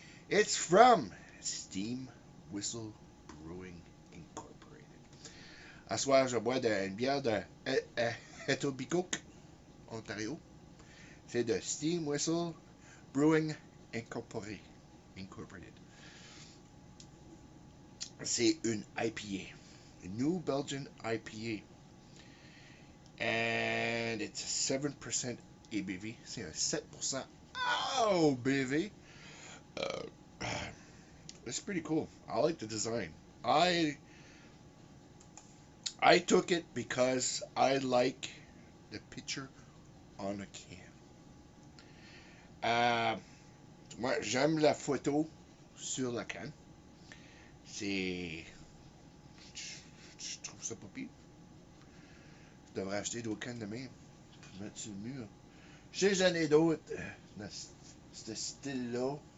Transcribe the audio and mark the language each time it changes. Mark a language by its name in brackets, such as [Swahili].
[English] It's from Steam Whistle Brewing Incorporated. [French] À soir, je bois une bière de Etobicoke, Ontario. C'est de Steam Whistle Brewing Incorporated. C'est une IPA. [English] A New Belgian IPA. And it's 7% ABV. [French] C'est un 7% ABV. [English] It's pretty cool. I like the design. I took it because I like the picture on a can. [French] Moi, j'aime la photo sur la canne. Je trouve ça pas pire. Je devrais acheter d'autres cannes de même pour mettre sur le mur. Je sais que j'en ai d'autres dans ce style-là.